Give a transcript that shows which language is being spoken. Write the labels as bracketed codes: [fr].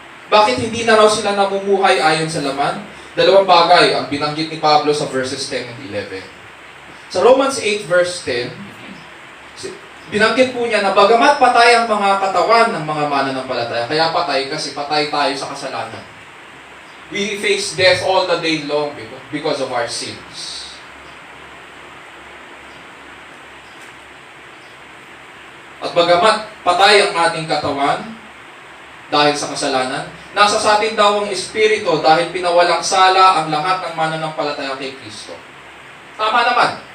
[tl] Bakit hindi na raw sila namumuhay ayon sa laman? Dalawang bagay ang binanggit ni Pablo sa [en] verses 10 and 11. [tl] Sa Romans 8 verse 10, Binanggit po niya na bagamat patay ang mga katawan ng mga mananampalataya, kaya patay kasi patay tayo sa kasalanan. [en] We face death all the day long because of our sins. [tl] At bagamat patay ang ating katawan dahil sa kasalanan, nasa sa atin daw ang Espiritu dahil pinawalang sala ang lahat ng mananampalataya kay Kristo. Tama naman.